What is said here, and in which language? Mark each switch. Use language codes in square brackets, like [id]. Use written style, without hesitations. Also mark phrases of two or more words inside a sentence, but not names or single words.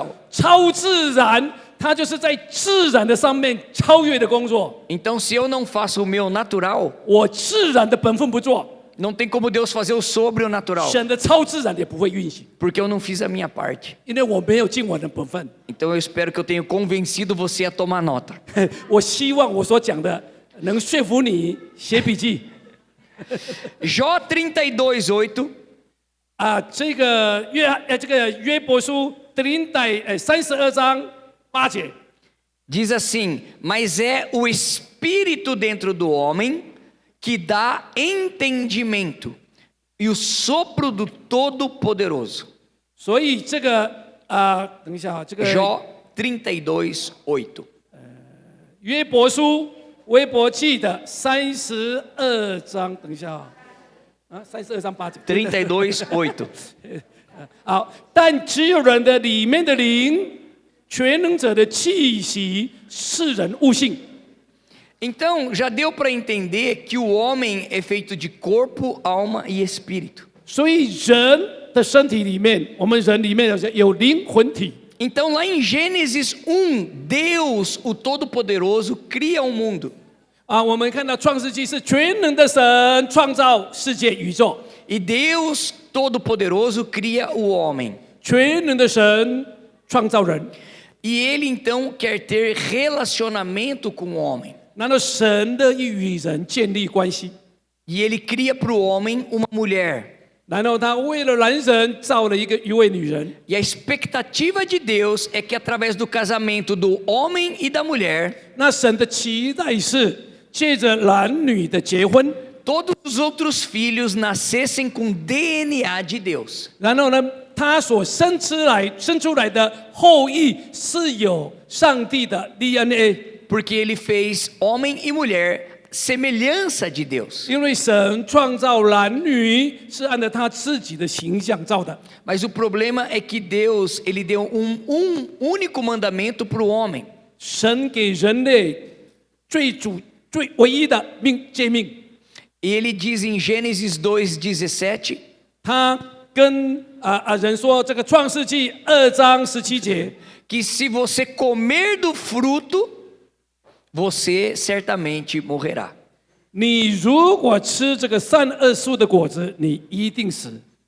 [zh] 超自然它就是在自然的上面超越的工作。 [pt] Então, se eu não faço o meu natural, [zh] 我自然的本分不做， [pt] não tem como Deus fazer o sobrenatural, [zh] 神的超自然也不会运行， [pt] porque eu não fiz a minha parte. [zh] 因为我没有尽我的本分。 [pt] Então, eu espero que eu tenha convencido você a tomar nota. [zh] 我希望我所讲的能说服你写笔记。 [pt] Jó 32:8. [zh] 啊，这个约伯书32章8节， [pt] Diz assim: Mas é o espírito dentro do homem que dá entendimento e o sopro do Todo-Poderoso. [zh] 所以这个等一下啊，这个 [pt] Jó 32:8. [zh] 约伯书微伯记的32章，等一下啊，32章8节。 32:8. 好，但只有人的里面的灵，全能者的气息，是人悟性。 [pt] Então, já deu para entender que o homem é feito de corpo, alma e espírito. [zh] 所以人的身体里面，我们人里面有灵魂体。 [pt] Então, lá em Gênesis 1, Deus, o Todo-Poderoso, cria o mundo. [zh] 啊，我们看到创世纪是全能的神创造世界宇宙， [pt] E Deus Todo-Poderoso cria o homem. [zh] 全能的神创造人。 [pt] E ele então quer ter relacionamento com o homem. [zh] 然后神的与人建立关系， [pt] E ele cria para o homem uma mulher. [zh] 然后他为了男人造了一位女人。 [pt] E a expectativa de Deus é que através do casamento do homem e da mulher, [zh] 那神的期待是借着男女的结婚， [pt] todos os outros filhos nascessem com DNA de Deus. [zh] 然后呢，他所生出来的后裔是有上帝的 DNA。 [pt] Porque ele fez homem e mulher semelhança de Deus. [zh] 因为神创造男女是按照他自己的形象造的， [pt] Mas o problema é que Deus, ele deu um único mandamento para o homem. [zh] 神给人类最唯一的诫命， [pt] E ele diz em Gênesis 2:17, [zh] 他跟人说，这个创世纪2章17节， [pt] que se você comer do fruto, você certamente morrerá. [zh] 你如果吃这个善恶树的果子，你一定死。